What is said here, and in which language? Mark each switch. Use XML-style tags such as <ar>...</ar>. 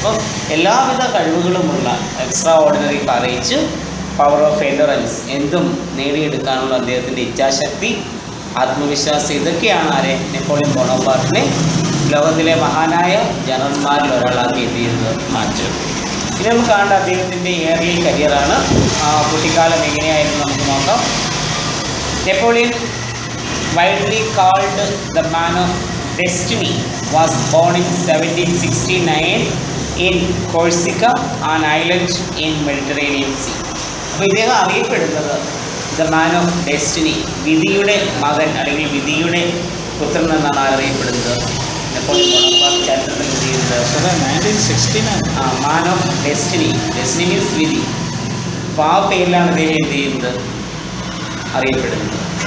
<ml>അപ്പം എല്ലാവിധ കഴിവുകളുമുള്ള extra ordinary courage, power of endurance, എന്തും നേടിയെടുക്കാനുള്ള അദ്ദേഹത്തിൻ്റെ ഇച്ഛാശക്തി, ആത്മവിശ്വാസം, ഇതൊക്കെയാണ് നെപ്പോളിയൻ ബോണപ്പാർട്ടിനെ ലോകത്തിലെ മഹാനായ ജനറൽമാരിൽ ഒരാളാക്കി എന്ത് ചെയ്തത് മാറ്റി. ഇനി നമുക്ക് കാണേണ്ട അദ്ദേഹത്തിൻ്റെ ഏർലി കരിയറാണ്. കുട്ടിക്കാലം എങ്ങനെയായിരുന്നു നമുക്ക് നോക്കാം.</ml> <en>Napoleon, widely called the man of destiny, was born in 1769 in Corsica, an island in Mediterranean Sea.</en> <ml>അപ്പോൾ ഇദ്ദേഹം അറിയപ്പെടുന്നത്</ml> <en>the man of destiny,</en> <ml>വിധിയുടെ മകൻ അല്ലെങ്കിൽ വിധിയുടെ പുത്രൻ എന്നാണ് അറിയപ്പെടുന്നത് നെപ്പോളിയൻ ബോണപ്പാർട്ട് ചരിത്രത്തിൽ എന്ത് ചെയ്യുന്നത്? 1969.</ml> <en>Man of destiny. Destiny means വിധി.</en> <ml>അപ്പോൾ ആ പേരിലാണ് ഇദ്ദേഹം എന്ത് ചെയ്യുന്നത്, അറിയപ്പെടുന്നത്.</ml>